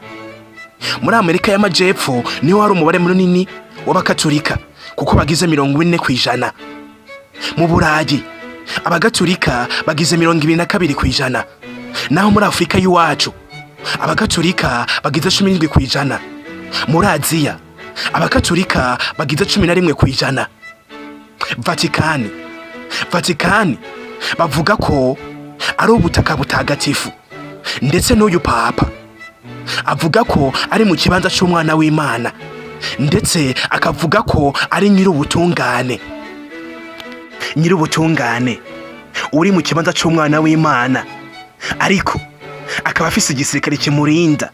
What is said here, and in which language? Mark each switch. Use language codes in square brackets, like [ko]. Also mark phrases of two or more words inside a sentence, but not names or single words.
[rn] Muri Amerika y'Amajepfo niho hari umubare munini w'abakatolika kuko bagize 40%. Mu Burayi abakatolika bagize 22%. Naho muri Afrika y'Iwacu abakatolika bagize 17%. Muri Aziya abakatolika bagize 11%. Vatikani bavuga ko ari ubutaka butagatifu, ndetse n'uyu papa avuga ko ari mu kibanza cy'umwana w'Imana, ndetse akavuga ko ari nyir'ubutungane uri mu kibanza cy'umwana w'Imana, ariko akaba afise igisirikare kimurinda.